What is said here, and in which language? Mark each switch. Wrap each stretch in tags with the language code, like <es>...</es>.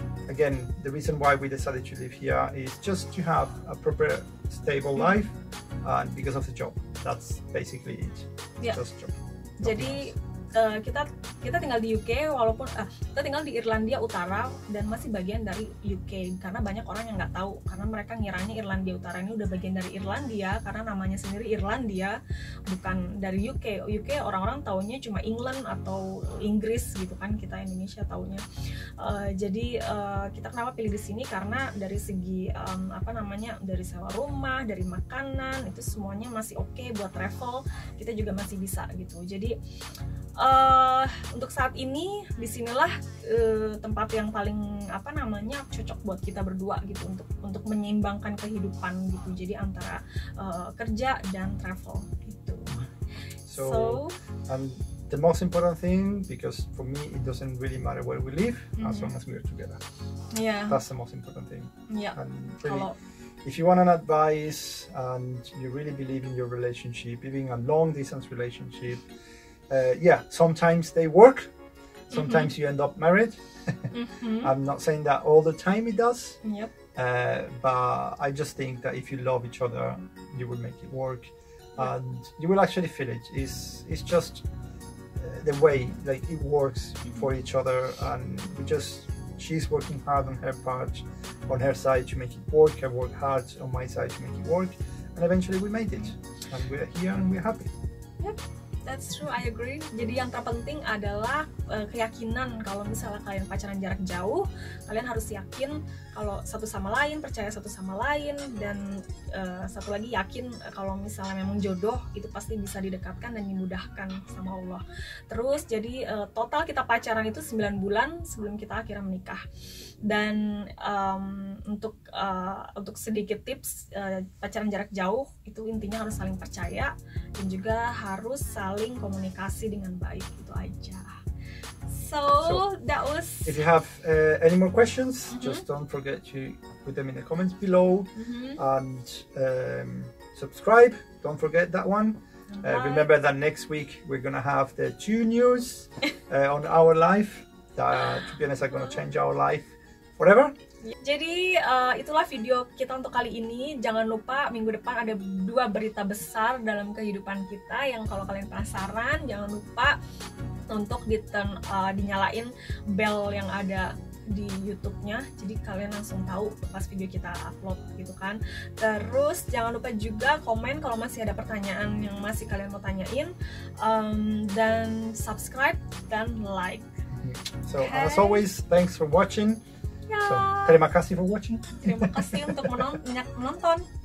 <en>Again, the reason why we decided to live here is just to have a proper, stable life, and because of the job. That's basically it. Yeah. Just job.</en> <id>Jadi kita tinggal di UK, walaupun kita tinggal di Irlandia Utara dan masih bagian dari UK, karena banyak orang yang nggak tahu, karena mereka ngiranya Irlandia Utara ini udah bagian dari Irlandia karena namanya sendiri Irlandia, bukan dari UK. UK orang-orang taunya cuma England atau Inggris gitu kan, kita Indonesia taunya. Jadi kita kenapa pilih di sini karena dari segi dari sewa rumah, dari makanan, itu semuanya masih oke buat travel, kita juga masih bisa gitu. Jadi untuk saat ini disinilah tempat yang paling cocok buat kita berdua gitu, untuk menyeimbangkan kehidupan gitu. Jadi antara kerja dan travel gitu.</id> <en>So the most important thing, because for me it doesn't really matter where we live, as long as we're together. Yeah. That's the most important thing. Yeah. And really, if you want an advice and you really believe in your relationship, even a long distance relationship, sometimes they work, sometimes you end up married. I'm not saying that all the time it does. Yep. But I just think that if you love each other, you will make it work, and you will actually feel it. It's just the way like it works for each other, and she's working hard on her part, on her side to make it work. I work hard on my side to make it work, and eventually we made it, and we're here and we're happy. Yep. That's true, I agree.</en> <id>Jadi yang terpenting adalah keyakinan. Kalau misalnya kalian pacaran jarak jauh, kalian harus yakin kalau satu sama lain, percaya satu sama lain, dan satu lagi yakin kalau misalnya memang jodoh itu pasti bisa didekatkan dan dimudahkan sama Allah. Terus jadi total kita pacaran itu 9 bulan sebelum kita akhirnya menikah. Dan untuk sedikit tips, pacaran jarak jauh itu intinya harus saling percaya dan juga harus saling komunikasi dengan baik, itu aja.</id> <en>So that was. If you have any more questions, just don't forget to put them in the comments below, and subscribe. Don't forget that one. Remember that next week we're gonna have the 2 news on our life that, to be honest, are gonna change our life forever.</en> <id>Jadi itulah video kita untuk kali ini. Jangan lupa minggu depan ada 2 berita besar dalam kehidupan kita yang kalau kalian penasaran, jangan lupa untuk dinyalain bell yang ada di YouTube-nya, jadi kalian langsung tahu pas video kita upload gitu kan. Terus jangan lupa juga komen kalau masih ada pertanyaan yang masih kalian mau tanyain, dan subscribe dan like.</id> <en>So as always, thanks for watching. So,</en> <id>terima kasih</id> <en>for watching.</en> <id>Terima kasih untuk menonton.</id>